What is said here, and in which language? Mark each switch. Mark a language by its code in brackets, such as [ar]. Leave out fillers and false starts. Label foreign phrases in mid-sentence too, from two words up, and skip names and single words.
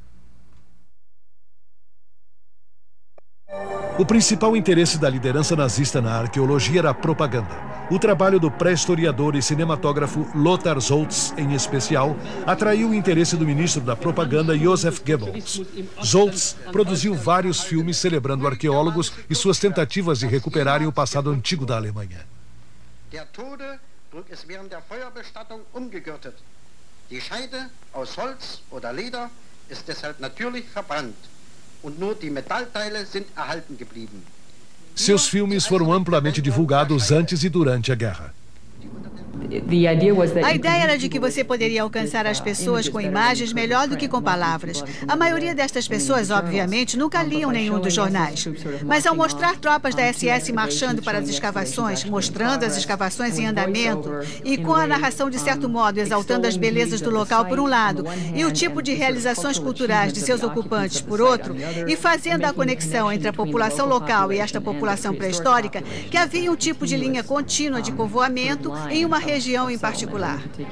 [pt] O principal interesse da liderança nazista na arqueologia era a propaganda. O trabalho do pré-historiador e cinematógrafo Lothar Soltz, em especial, atraiu o interesse do ministro da propaganda Joseph Goebbels. Soltz produziu vários filmes celebrando arqueólogos e suas tentativas de recuperarem o passado antigo da Alemanha. [de] Der Tode trug es während der Feuerbestattung umgegürtet. Die Scheide aus Holz oder Leder ist deshalb natürlich verbrannt. Und nur die Metallteile sind erhalten geblieben. [pt] Seus filmes foram amplamente divulgados antes e durante a guerra. A ideia era de que você poderia alcançar as pessoas com imagens melhor do que com palavras. A maioria destas pessoas, obviamente, nunca liam nenhum dos jornais. Mas ao mostrar tropas da SS marchando para as escavações, mostrando as escavações em andamento e com a narração, de certo modo, exaltando as belezas do local por um lado e o tipo de realizações culturais de seus ocupantes por outro, e fazendo a conexão entre a população local e esta população pré-histórica, que havia um tipo de linha contínua de povoamento em uma região em particular.